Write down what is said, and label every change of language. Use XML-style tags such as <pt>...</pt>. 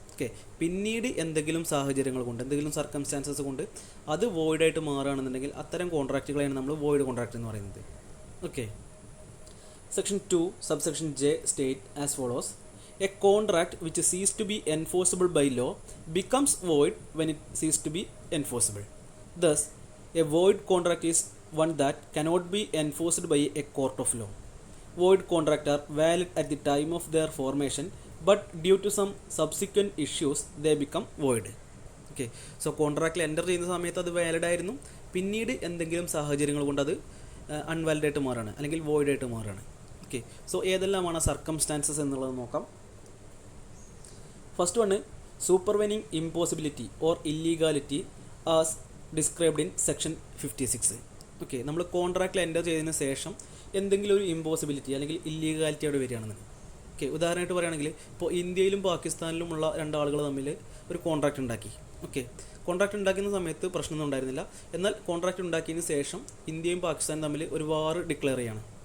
<ml>Okay, പിന്നീട് എന്തെങ്കിലും സാഹചര്യങ്ങൾ കൊണ്ട് എന്തെങ്കിലും സർക്കംസ്റ്റാൻസസ് കൊണ്ട് അത് വോയിഡായിട്ട് മാറുകയാണെന്നുണ്ടെങ്കിൽ അത്തരം കോൺട്രാക്റ്റുകളെയാണ് നമ്മൾ വോയിഡ് കോൺട്രാക്റ്റ് എന്ന് പറയുന്നത്.</ml> <en>Okay, section 2 subsection J state as follows: a contract which ceases to be enforceable by law becomes void when it ceases to be enforceable. Thus a void contract is one that cannot be enforced by a court of law. Void contracts are valid at the time of their formation, but due to some subsequent issues they become void.</en> <ml>Okay, so കോൺട്രാക്റ്റിൽ enter ചെയ്യുന്ന സമയത്ത് അത് valid ആയിരുന്നു, പിന്നീട് എന്തെങ്കിലും സാഹചര്യങ്ങൾ കൊണ്ട് അത് അൺവാലിഡ് ആയിട്ട് മാറുകയാണ് അല്ലെങ്കിൽ വോയിഡ് ആയിട്ട് മാറുകയാണ്. ഓക്കെ, സോ ഏതെല്ലാമാണ് സർക്കംസ്റ്റാൻസസ് എന്നുള്ളത് നോക്കാം. First one,</ml> <en>supervening impossibility or illegality as described in section 56.</en> <ml>Okay, നമ്മൾ കോൺട്രാക്റ്റിൽ എൻ്റർ ചെയ്തതിന് ശേഷം എന്തെങ്കിലും ഒരു ഇമ്പോസിബിലിറ്റി അല്ലെങ്കിൽ ഇല്ലീഗാലിറ്റി അവിടെ വരികയാണെന്ന്. ഓക്കെ, ഉദാഹരണമായിട്ട് പറയുകയാണെങ്കിൽ ഇപ്പോൾ ഇന്ത്യയിലും പാകിസ്ഥാനിലുമുള്ള രണ്ടാളുകൾ തമ്മിൽ ഒരു കോൺട്രാക്റ്റ് ഉണ്ടാക്കി. ഓക്കെ, കോൺട്രാക്റ്റ് ഉണ്ടാക്കുന്ന സമയത്ത് പ്രശ്നമൊന്നും ഉണ്ടായിരുന്നില്ല. എന്നാൽ കോൺട്രാക്റ്റ് ഉണ്ടാക്കിയതിന് ശേഷം ഇന്ത്യയും പാകിസ്ഥാനും തമ്മിൽ ഒരു വാർ ഡിക്ലെയർ ചെയ്യാണ്.</ml>